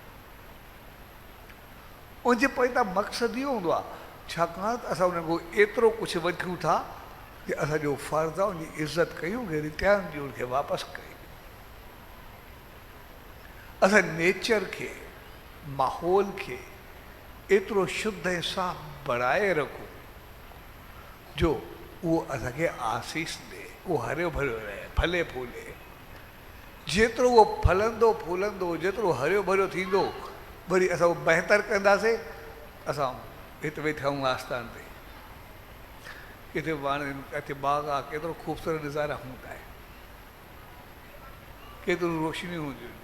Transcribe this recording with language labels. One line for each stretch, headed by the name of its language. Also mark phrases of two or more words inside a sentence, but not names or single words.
Sindhi: उनजे पोइ त मक़सदु इहो हूंदो आहे, छाकाणि त असां उन खां एतिरो कुझु वठूं था कि असांजो फ़र्ज़ु आहे उनजी इज़त कयूं, रिटर्न ॾियूं, उनखे वापसि कयूं। असां नेचर खे, माहौल खे एतिरो शुद्ध ऐं साफ़ु बणाए रखूं जो उहो असांखे आसीस ॾे, उहो हरियो भरियो रहे, फले फूले। जेतिरो उहो फलंदो फूलंदो, जेतिरो हरियो भरियो थींदो, वरी असां उहो बहितर कंदासीं। असां हिते वेठा आहियूं आस्थान ते, किथे वण, किथे बाग़ आहे, केतिरो ख़ूबसूरत नज़ारा हूंदा आहिनि, केतिरो रोशनी हूंदी हूंदी।